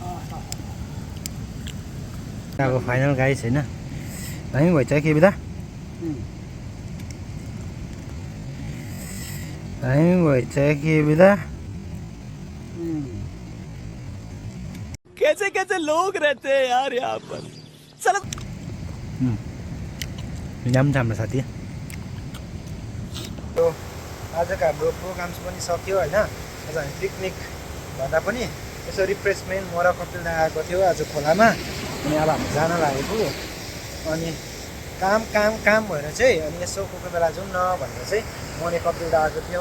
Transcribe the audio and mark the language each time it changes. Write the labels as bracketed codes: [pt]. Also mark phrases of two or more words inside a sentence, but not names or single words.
[ne] अब फाइनल गाइस होइन, दामी भइसक्यो के बिदा। दामी भइसक्यो के बिदा। [hi] कैसे कैसे लोग रहते हैं यार यहाँ पर साला [ne] राम्रो छ हाम्रो साथी। तो आजको हाम्रो प्रोग्राम्स पनि सक्यो होइन। आज हामी पिकनिक भन्दा पनि यसो रिफ्रेसमेन्ट म र कपिल दा आएको थियो आज खोलामा। अनि अब हामी जान लागेको अनि काम काम काम भएर चाहिँ अनि यसो कोही कोही बेला जाउँ न भनेर चाहिँ म अनि कपिल दा आएको थियो।